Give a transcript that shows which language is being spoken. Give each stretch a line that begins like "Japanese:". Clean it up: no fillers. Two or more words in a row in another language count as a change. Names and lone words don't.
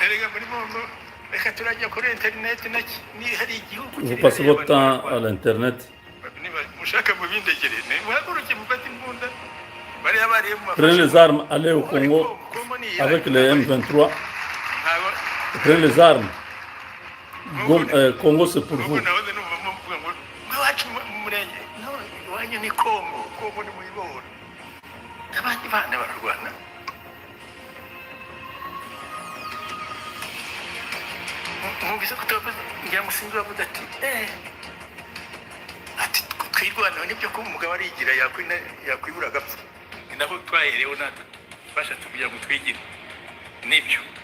French: Vous passez votre temps à l'internet. Prenez les armes, allez au Congo avec les M23. Prenez les armes. Congo, c'est pour vous.
Kinyarwanda: Mwumvise ko ngira musinzi wavuze ati twirwanaho nibyo ko umugabo arigira yakwibura agapfa naho twaherewe natwe bashatse kugira ngo twigire nibyo